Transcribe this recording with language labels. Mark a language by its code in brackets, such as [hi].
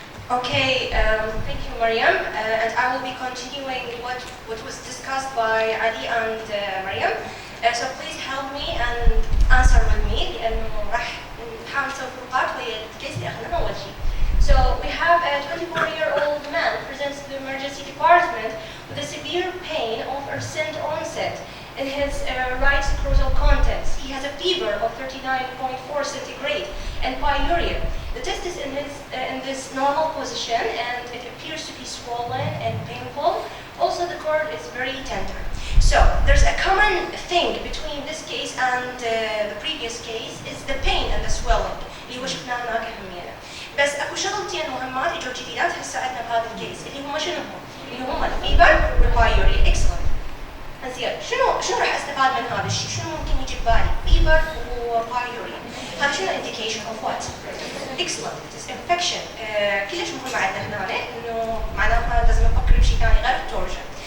[en] Okay, thank you, Mariam, and I will be continuing what was discussed by Ali and Mariam. So please help me and answer with me [ar] لأنه راح نحاول نسوي فروقات ويا الكيس اللي أخذناه أول شيء. [en] So we have a 24-year-old man who presents to the emergency department with a severe pain of recent onset in his right scrotal contents. He has a fever of 39.4 centigrade and pyuria. The test is in this normal position and it appears to be swollen and painful. Also, the cord is very tender. So there's a common thing between this case and the previous case is the pain and the swelling [ar] اللي هو شفناه هناك همينة. بس اكو شغلتين مهمات اجوا جديدات هسه عندنا بهذا الكيس اللي هم شنو هم؟ اللي هم الفيبر والبايوريا. اكسلنت. زين شنو راح استفاد من هذا الشيء؟ شنو ممكن يجي ببالي؟ فيبر وبايوريا. هذا شنو [en] indication of what؟ [ar] اكسلنت. [en] infection. [ar] كلش مهم عندنا هنا انه معناها لازم نفكر بشيء ثاني غير التورجن.